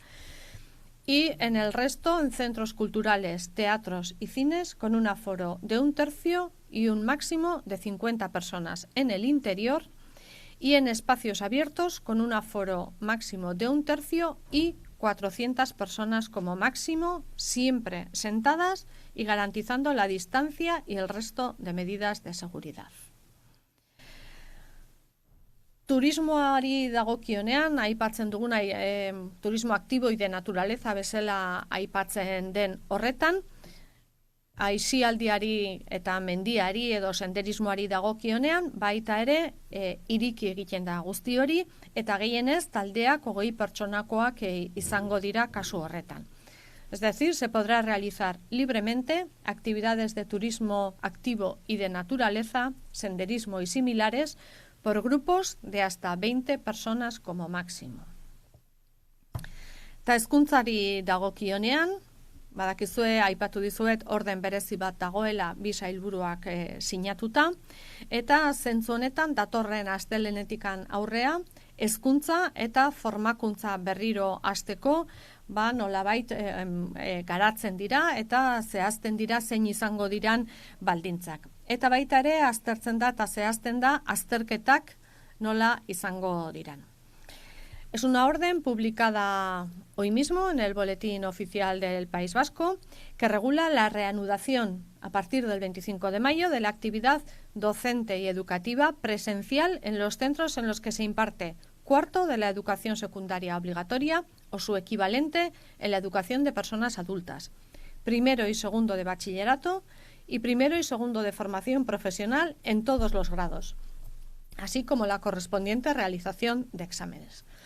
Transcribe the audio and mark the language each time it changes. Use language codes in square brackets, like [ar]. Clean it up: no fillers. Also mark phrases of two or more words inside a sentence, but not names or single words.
[es] Y en el resto, en centros culturales, teatros y cines, con un aforo de 1/3 y un máximo de 50 personas en el interior. Y en espacios abiertos, con un aforo máximo de 1/3 y 400 personas como máximo, siempre sentadas y garantizando la distancia y el resto de medidas de seguridad. [eu] Turismoari dagokionean, aipatzen duguna turismo aktibo [es] y de naturaleza [eu] bezala aipatzen den horretan, aisialdiari eta mendiari edo senderismoari dagokionean, baita ere iriki egiten da guzti hori, eta gehienez taldeak 20 pertsonakoak izango dira kasu horretan. [es] Es decir, se podrá realizar libremente actividades de turismo activo y de naturaleza, senderismo y similares, por grupos de hasta 20 personas como máximo. [eu] Ta hezkuntzari dagokionean, badakizue, aipatu dizuet, orden berezi bat dagoela bi sailburuak sinatuta, eta zentzu honetan datorren astelehenetikan aurrea, hezkuntza eta formakuntza berriro hasteko, nolabait garatzen dira eta zehazten dira zein izango diran baldintzak. Eta baita ere aztertzen da eta zehazten da azterketak nola izango diran. [es] Es una orden publicada hoy mismo en el Boletín Oficial del País Vasco que regula la reanudación a partir del 25 de mayo de la actividad docente y educativa presencial en los centros en los que se imparte cuarto de la educación secundaria obligatoria o su equivalente en la educación de personas adultas, primero y segundo de bachillerato y primero y segundo de formación profesional en todos los grados, así como la correspondiente realización de exámenes.